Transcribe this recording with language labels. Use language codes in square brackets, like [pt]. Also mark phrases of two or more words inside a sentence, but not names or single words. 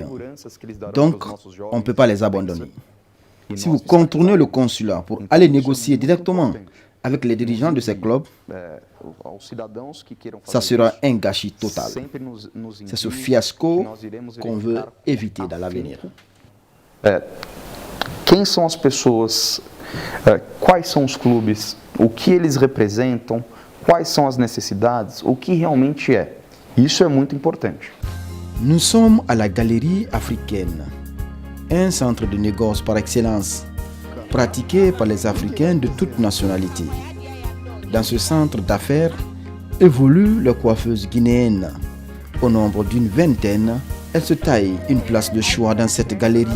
[fr] Donc, on ne peut pas les abandonner. Si vous contournez le consulat pour aller négocier directement avec les dirigeants de ces clubs, ça sera un gâchis total. C'est ce fiasco qu'on veut éviter dans l'avenir. [pt] Quem são as pessoas, quais são os clubes, o que eles representam, quais são as necessidades, o que realmente é. Isso é muito importante. [fr] Nous sommes à la Galerie africaine, un centre de négoce par excellence, pratiqué par les Africains de toutes nationalités. Dans ce centre d'affaires évoluent les coiffeuses guinéennes, Au nombre d'une vingtaine, elles se taillent une place de choix dans cette galerie.